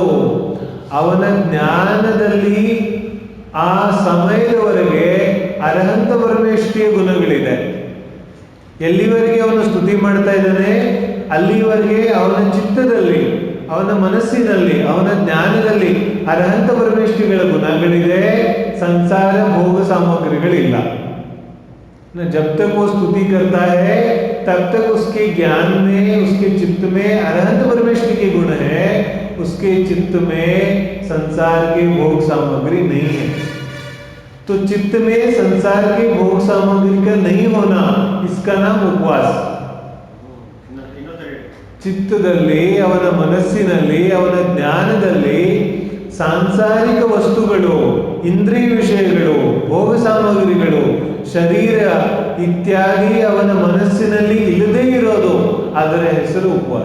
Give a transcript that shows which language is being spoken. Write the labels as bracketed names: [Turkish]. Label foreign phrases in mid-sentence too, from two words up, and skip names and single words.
[Kannada] ಅವನ ಜ್ಞಾನದಲ್ಲಿ ಆ ಸಮಯದವರೆಗೆ ಅರ್ಹಂತ ಪರಮೇಷ್ಠಿಯ ಗುಣಗಳಿದೆ. ಎಲ್ಲಿವರೆಗೆ ಅವನು ಸ್ತುತಿ ಮಾಡ್ತಾ ಇದ್ದಾನೆ ಅಲ್ಲಿವರೆಗೆ ಅವನ ಚಿತ್ತದಲ್ಲಿ, ಅವನ ಮನಸ್ಸಿನಲ್ಲಿ, ಅವನ ಜ್ಞಾನದಲ್ಲಿ ಅರ್ಹಂತ ಪರಮೇಷ್ಠಿಗಳ ಗುಣಗಳಿದೆ. ಸಂಸಾರ ಭೋಗ ಸಾಮಗ್ರಿಗಳಿಲ್ಲ. [Hindi] जब तक वो स्तुति करता है तब तक उसके ज्ञान में, उसके चित्त में अरहंत परमेष्ठि के गुण है. उसके चित्त में संसार के भोग सामग्री नहीं है. तो चित्त में संसार के भोग सामग्री का नहीं होना, इसका नाम उपवास. [Kannada] ಚಿತ್ತದಲ್ಲಿ, ಅವನ ಮನಸ್ಸಿನಲ್ಲಿ, ಅವನ ಜ್ಞಾನದಲ್ಲಿ ಸಾಂಸಾರಿಕ ವಸ್ತುಗಳು, ಇಂದ್ರಿಯ ವಿಷಯಗಳು, ಭೋಗ ಸಾಮಗ್ರಿಗಳು, ಶರೀರ ಇತ್ಯಾದಿ ಅವನ ಮನಸ್ಸಿನಲ್ಲಿ ಇಲ್ಲದೇ ಇರೋದು, ಅದರ ಹೆಸರು ಉಪವಾಸ.